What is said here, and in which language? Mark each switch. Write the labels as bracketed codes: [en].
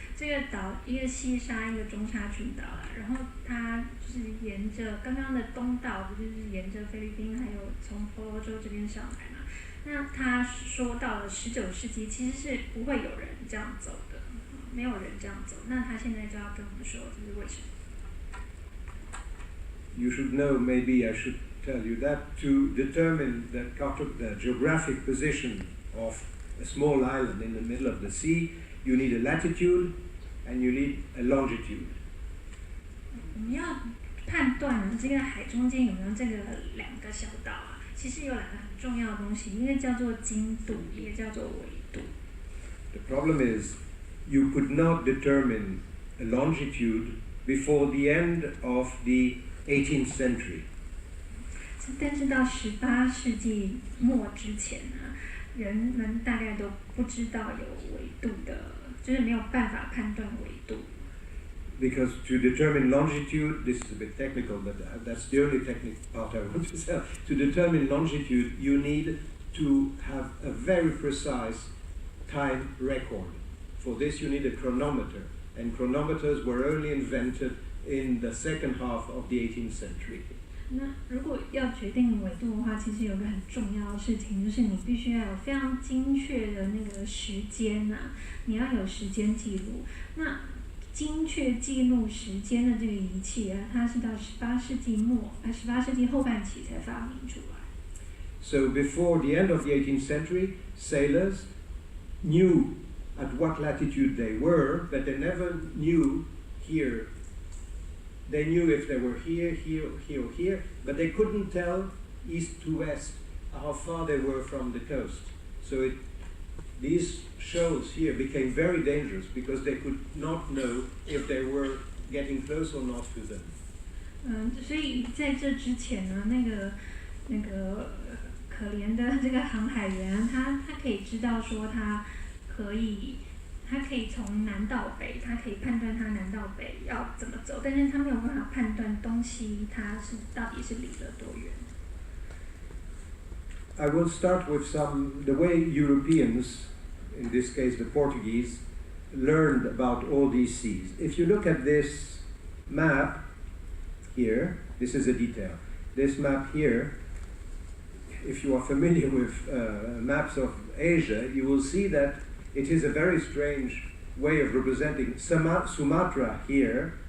[zh] 这个岛一个西沙，一个中沙群岛啊。然后它就是沿着刚刚的东道，不就是沿着菲律宾还有从婆罗洲这边上来嘛？那他说到了19世纪，其实是不会有人这样走的，没有人这样走。那他现在就要跟我们说这是为什么 [en] you should know, maybe I should tell you that to determine the geographic position of a small island in the middle of the sea, you need a latitude and you need a longitude. [zh] 我们要判断呢，这个海中间有没有这个两个小岛啊？其实有两个很重要的东西，一个叫做经度，一个叫做纬度。 [en] The problem is, you could not determine a longitude before the end of the 18th century. [zh] 但是到18世纪末之前呢，人们大概都不知道有纬度的，就是没有办法判断纬度。 [en] Because to determine longitude, this is a bit technical, but that's the only technical part I want to say. To determine longitude, you need to have a very precise time record. For this, you need a chronometer, and chronometers were only invented in the second half of the 18th century. [zh] 那如果要决定纬度的话，其实有个很重要的事情，就是你必须要有非常精确的那个时间啊，你要有时间记录。那精确记录时间的这个仪器啊，它是到18世纪末，18世纪后半期才发明出来。 [en] So before the end of the 18th century, sailors knew at what latitude they were, but they never knew here. They knew if they were here, here, here, or here, but they couldn't tell east to west how far they were from the coast. So these shoals here became very dangerous because they could not know if they were getting close or not to them. [zh] 所以在这之前呢，那个可怜的这个航海员，他可以知道说他可以从南到北，他可以判断他南到北要怎么走，但是他没有办法判断东西它是到底是离了多远。 [en] I will start with the way Europeans, in this case the Portuguese, learned about all these seas. If you look at this map here, this is a detail. This map here, if you are familiar with maps of Asia, you will see that it is a very strange way of representing Sumatra here.